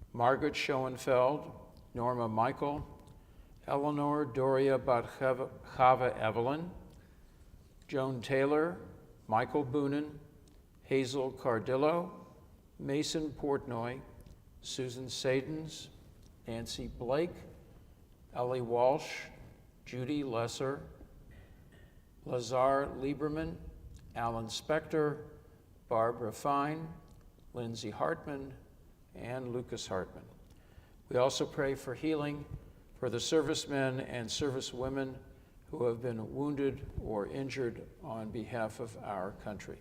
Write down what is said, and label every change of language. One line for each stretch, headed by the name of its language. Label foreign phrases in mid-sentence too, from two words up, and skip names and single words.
English: Margaret Schoenfeld, Norma Michael, Eleanor Doria Chava Evelyn, Joan Taylor, Michael Boonin, Hazel Cardillo, Mason Portnoy, Susan Sadens, Nancy Blake, Ellie Walsh, Judy Lesser, Lazar Lieberman, Alan Spector, Barbara Fine, Lindsay Hartman, and Lucas Hartman. We also pray for healing for the servicemen and servicewomen who have been wounded or injured on behalf of our country.